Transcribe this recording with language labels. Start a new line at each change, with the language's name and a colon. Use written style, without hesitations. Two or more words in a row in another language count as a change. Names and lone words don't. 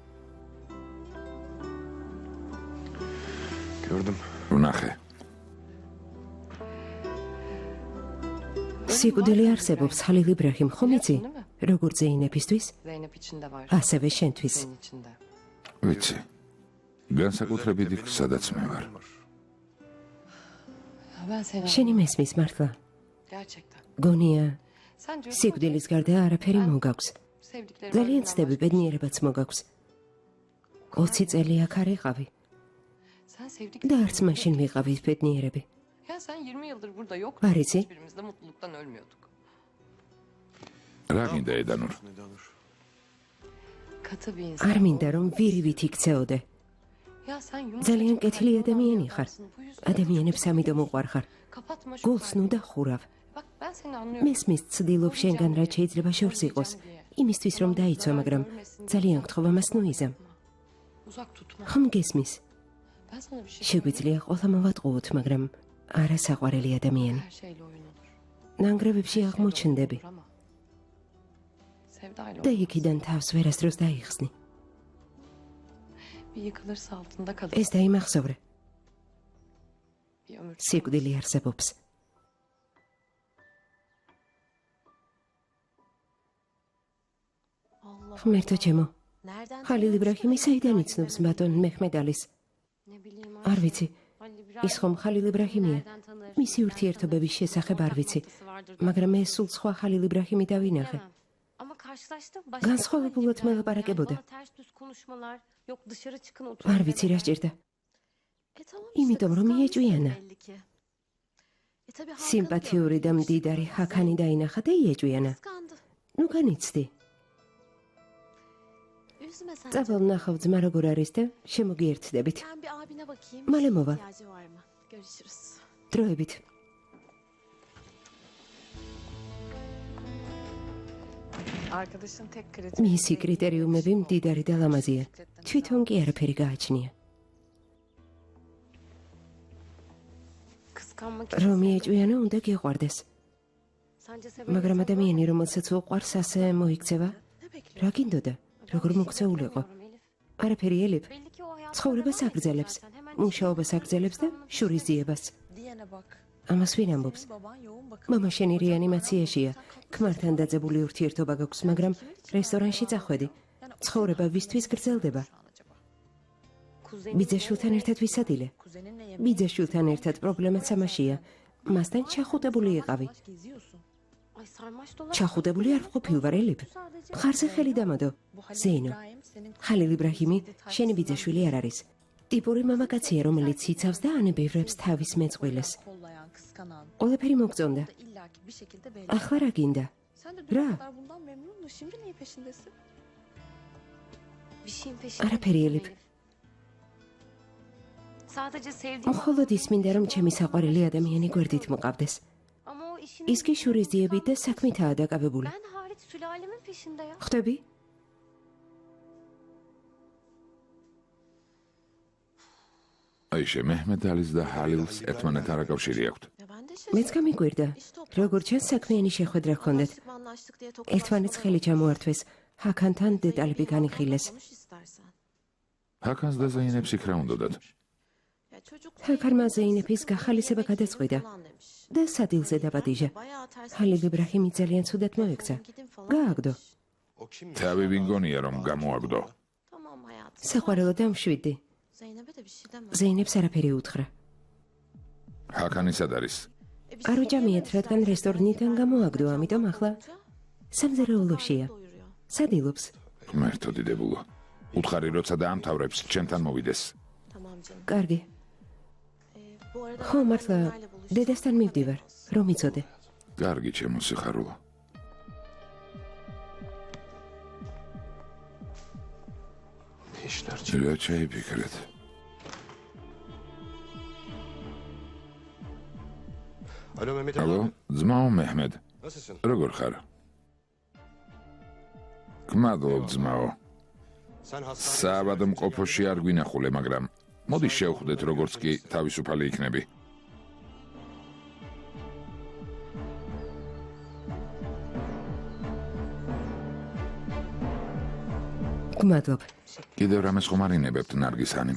Turkish: Gördüm.
Georgian: ვნახე. სიკვდილი არსებობს ხალილ იბრაჰიმ, ხომ იცი? როგორც ზეინებისთვის,
Turkish: Zeynep içinde var.
Georgian: ასევე შენთვის.
Turkish: Senin içinde.
Georgian: ვიცი. განსაკუთრებით იქ, სადაც მე ვარ.
Turkish: Ya ben seni
Georgian: შენი მესმის მართლა.
Turkish: gerçekten.
Georgian: გონია,
Turkish: Sen diyorsun ki
Georgian: სიკვდილის გარდა არაფერი მოგაქვს.
Turkish: sevdiklerim
Georgian: ძალიან ცდები, ბედნიერებაც მოგაქვს. 20 წელი აქ არ იყავი
Turkish: Sen sevdik.
Georgian: და არც მაშინ ვიყავით ბედნიერები.
Turkish: Ya sen 20 yıldır burada yoktun. Barisi. Hiçbirimiz de mutluluktan ölmüyorduk.
Georgian: რა გინდა ედანურ?
Turkish: Katı bir insan.
Georgian: არ მინდა რომ ვირივით იქცეოდე.
Turkish: Ya sen yumuşacık
Georgian: ძალიან კეთილი
Turkish: kalpli
Georgian: ადამიანი
Turkish: bir
Georgian: ხარ.
Turkish: adamsın. Bu yüzden
Georgian: ადამიანებს ამიტომ უყვარ ხარ.
Turkish: kapatma şu
Georgian: გულს
Turkish: kalbini.
Georgian: ნუ დახურავ.
Turkish: Bak ben seni anlıyorum.
Georgian: მესმის ცდილობ შენგან რაც შეიძლება შორს იყოს. იმისთვის რომ დაიცვა, მაგრამ ძალიან გთხოვ ამას ნუიზამ.
Turkish: Uzak tutma.
Georgian: ხომ გესმის?
Turkish: Ben sana bir şey
Georgian: შეგვიძლია ყველა მოვატყუოთ, მაგრამ არა საყვარელი ადამიანი.
Turkish: Her şeyle oyun olur.
Georgian: ნანგრევებში აღმოჩნდები
Turkish: Ama sevdayla
Georgian: და
Turkish: olmaz.
Georgian: იქიდან თავს ვერასდროს დაიხსნი.
Turkish: Bir yıkılırsa altında kalır.
Georgian: ეს დაიმახსოვრე.
Turkish: Bir ömür.
Georgian: სიკვდილი არსებობს.
Turkish: Allah
Georgian: ღმერთო ჩემო,
Turkish: Nereden
Georgian: ხალილ
Turkish: tanıyormuş
Georgian: იბრაჰიმი
Turkish: ki
Georgian: საიდან
Turkish: Halil
Georgian: იცნობს
Turkish: İbrahim'i?
Georgian: ბატონ მეჰმედალის?
Turkish: Ne bileyim
Georgian: არ ვიცი.
Turkish: Halil İbrahim
Georgian: ის ხომ ხალილ იბრაჰიმია?
Turkish: Nereden tanır?
Georgian: მისი ურთიერთობების შესახებ არ ვიცი, მაგრამ ეს სულ სხვა ხალილ იბრაჰიმი დავინახე.
Turkish: Bilemem. Ama karşılaştım. Başka
Georgian: განსხვავებულად
Turkish: Halil İbrahim.
Georgian: მელაპარაკებოდა.
Turkish: Yani bana ters düz konuşmalar. Yok dışarı çıkın
Georgian: არ
Turkish: oturun.
Georgian: ვიცი რა სჭირდა.
Turkish: E tamam
Georgian: იმიტომ, რომ
Turkish: kıskanmışsın
Georgian: იეჭვიანა.
Turkish: belli ki. E tabii Hakan'ı
Georgian: სიმპათიური და
Turkish: gördüm.
Georgian: მდიდარი ჰაქანი დაინახა და იეჭვიანა.
Turkish: Kıskandı.
Georgian: ნუ განიცდი.
Turkish: Üzme sen.
Georgian: წავალ ნახავ ძმა როგორ არის და შემოგიერთდებით.
Turkish: Ben bir abine bakayım.
Georgian: მალე მოვა.
Turkish: İhtiyacı var mı? Görüşürüz.
Georgian: დროებით.
Turkish: Arkadaşın tek kritik.
Georgian: მისი კრიტერიუმები მდიდარი და ლამაზია. თვითონ კი არაფერი გააჩნია.
Turkish: Kıskanmak
Georgian: რომ იეჭვიანა უნდა გიყვარდეს.
Turkish: Sence
Georgian: მაგრამ ადამიანი რომელსაც უყვარს ასე მოიქცევა?
Turkish: Ne bekliyorsun?
Georgian: რა გინდოდა? როგორ მოქცეულიყო? არაფერი ელიფ.
Turkish: Belli ki o hayatında
Georgian: ცხოვრებას
Turkish: devam ediyor
Georgian: აგრძელებს,
Turkish: zaten. Hemen
Georgian: მუშაობას აგრძელებს და შურის ძიებას.
Turkish: Diyene bak.
Georgian: ამას ვინ ამბობს?
Turkish: Baban yoğun bakım.
Georgian: მამა შენი რეანიმაციაშია. ქმართან დაძაბული ურთიერთობა გაქვს, მაგრამ რესტორანში წახვედი. ცხოვრება ვისთვის გრძელდება? ბიძაშვილთან ერთად ვისადილე.
Turkish: Kuzeninle yemeğe
Georgian: ბიძაშვილთან ერთად პრობლემაც ამაშია. მასთან ჩახუტებული იყავი.
Turkish: geziyorsun. Ay sarmaş dolaş.
Georgian: ჩახუტებული არ ვყოფილ ვარ ელიფ. მხარზე ხელი დამადო. ზეინო. ხალილ იბრაჰიმი შენი ბიძაშვილი არ არის. ტიპური მამაკაცია, რომელიც იცავს და ანებევრებს თავის მეწყვილეს.
Turkish: Kollayan, kıskanan.
Georgian: ყველაფერი მოგწონდა.
Turkish: Da illaki bir şekilde belli.
Georgian: ახლა რა გინდა?
Turkish: Sen de Ra. dün kadar bundan memnundun. Şimdi neyin peşindesin? Bir şeyin peşinde.
Georgian: არაფერი ელიფ.
Turkish: Sadece sevdiğim
Georgian: მხოლოდ ის მინდა რომ ჩემი საყვარელი ადამიანი გვერდით მყავდეს.
Turkish: ama o işin
Georgian: ის კი შურის ძიებით და საქმითაა დაკავებული.
Turkish: Ben hariç sülalemin peşinde ya.
Georgian: ხვდები? აიშე მეჰმედალის და ჰალილს ერთმანეთთან რა კავშირი აქვთ?
Turkish: Ya ben de
Georgian: მეც გამიგვირდა. როგორ ჩანს საქმიანი შეხვედრა ჰქონდეთ.
Turkish: Anlaştık mı anlaştık diye
Georgian: ერთმანეთს ხელი ჩამოართვეს. ჰაქანთან დეტალები განიხილეს.
Turkish: Konuş istersen.
Georgian: ჰაკანს და ზეინებს იქ რა უნდათ?
Turkish: Ya çocuk
Georgian: ჰაქარმა ზეინეფის გახალისება გადაწყვიტა
Turkish: falan demiş.
Georgian: და სადილზე დაბადიჟა.
Turkish: Bayağı ters.
Georgian: ხალილ იბრაჰიმი ძალიან ცუდად მოექცა.
Turkish: Gidin falan.
Georgian: გააგდო. თავი ვინგონია რომ გამოაგდო.
Turkish: Tamam hayatım.
Georgian: საყვარელო დამშვიდი.
Turkish: Zeynep'e de bir şey deme.
Georgian: ზეინებს არაფერი უთხრა. ჰაკანი სად არის?
Turkish: E biz
Georgian: არ უჭამიათ, რადგან რესტორნიდან გამოაგდო, ამიტომ ახლა სამზარეულოშია.
Turkish: doyuruyor.
Georgian: სადილობს. ღმერთო დიდებულო. უთხარი როცა დაამთავრებს, ჩემთან მოვიდეს.
Turkish: Tamam canım.
Georgian: კარგი.
Turkish: Bu arada
Georgian: ხო,
Turkish: ben
Georgian: მართლა
Turkish: Zeynep'le buluştum.
Georgian: დედასთან მივდივარ. რომ იცოდე. კარგი ჩემო სიხარულო. რა შეიფიქრეთ?
Turkish: Alo Mehmet
Georgian: ალო,
Turkish: abi.
Georgian: ძმაო მეჰმედ.
Turkish: Nasılsın?
Georgian: როგორ ხარ? გმადლობ ძმაო.
Turkish: Sen hastane...
Georgian: საავადმყოფოში არ გვინახულე, მაგრამ მოდი შევხვდეთ როგორც კი თავისუფალი იქნები. გმადლობ. კიდევ რამეს ხომ არინებებთ ნარგისანი?